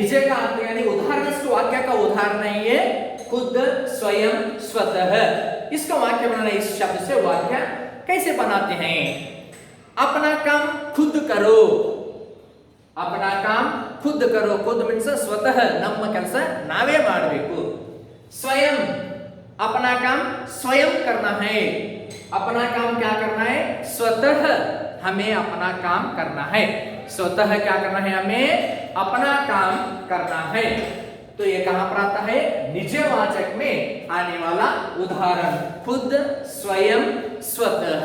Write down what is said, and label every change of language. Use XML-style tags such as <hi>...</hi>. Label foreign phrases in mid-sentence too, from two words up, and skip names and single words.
<hi>निजे का अर्थ यानी उदाहरण, इसको वाक्य का उदाहरण है ये खुद, स्वयं, स्वतः। इसका वाक्य बनाना, इस शब्द से वाक्य कैसे बनाते हैं? अपना काम खुद करो, अपना काम खुद करो। खुद मीन्स स्वतः,</hi> <kn>ನಮ್ಮ ಕೆಲಸ ನಾವೇ ಮಾಡಬೇಕು।</kn> <hi>स्वयं, अपना काम स्वयं करना है। अपना काम क्या करना है? स्वतः हमें अपना काम करना है। स्वतः क्या करना है? हमें अपना काम करना है। तो ये कहां पर आता है? निजवाचक में आने वाला उदाहरण खुद, स्वयं, स्वतः।</hi>